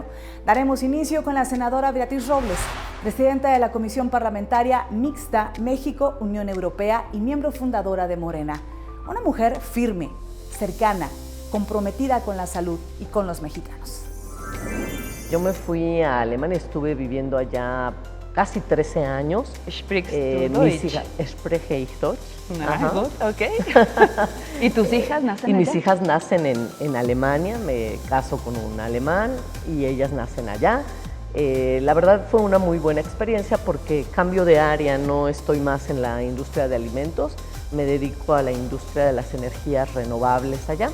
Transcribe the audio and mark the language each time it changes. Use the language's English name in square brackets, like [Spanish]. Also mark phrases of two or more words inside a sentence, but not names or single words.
[Spanish] Daremos inicio con la senadora Beatriz Robles, presidenta de la Comisión Parlamentaria Mixta México-Unión Europea y miembro fundadora de Morena. Una mujer firme, cercana, comprometida con la salud y con los mexicanos. Yo me fui a Alemania, estuve viviendo allá casi 13 años. [German] Sprichst du Deutsch? [Spanish] Mis hijas, [German] spreche ich Deutsch. Ah, gut, [Spanish] okay. ¿Y tus hijas nacen allá? Mis hijas nacen en Alemania, me caso con un alemán y ellas nacen allá. La verdad fue una muy buena experiencia porque cambio de área, no estoy más en la industria de alimentos, me dedico a la industria de las energías renovables allá.